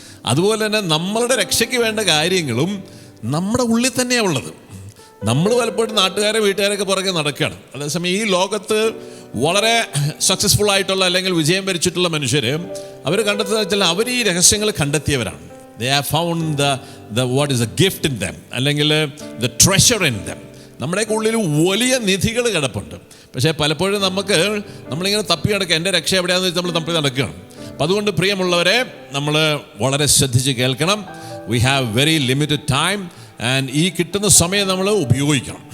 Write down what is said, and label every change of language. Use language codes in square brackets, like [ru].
[ml] അതുപോലെ തന്നെ നമ്മളുടെ രക്ഷയ്ക്ക് വേണ്ട കാര്യങ്ങളും നമ്മുടെ ഉള്ളിൽ തന്നെയാണ് ഉള്ളത്. നമ്മൾ പലപ്പോഴും നാട്ടുകാരെ വീട്ടുകാരൊക്കെ പുറകെ നടക്കുകയാണ്. അതേസമയം ഈ ലോകത്ത് വളരെ സക്സസ്ഫുൾ ആയിട്ടുള്ള അല്ലെങ്കിൽ വിജയം വരിച്ചിട്ടുള്ള മനുഷ്യർ അവർ കണ്ടെത്തുന്ന വെച്ചാൽ അവർ ഈ രഹസ്യങ്ങൾ കണ്ടെത്തിയവരാണ്. [en] They have found the what is the gift in them, അല്ലെങ്കിൽ the treasure in them. [ml] നമ്മുടെയൊക്കെ ഉള്ളിൽ വലിയ നിധികൾ കിടപ്പുണ്ട്. പക്ഷേ പലപ്പോഴും നമ്മളിങ്ങനെ തപ്പി നടക്കുക, എൻ്റെ രക്ഷ എവിടെയാണെന്ന് വെച്ചാൽ നമ്മൾ തപ്പി നടക്കുകയാണ്. അപ്പം അതുകൊണ്ട് പ്രിയമുള്ളവരെ, നമ്മൾ വളരെ ശ്രദ്ധിച്ച് കേൾക്കണം. [en] we have very limited time and [ml] ഈ കിട്ടുന്ന സമയം നമ്മൾ ഉപയോഗിക്കണം.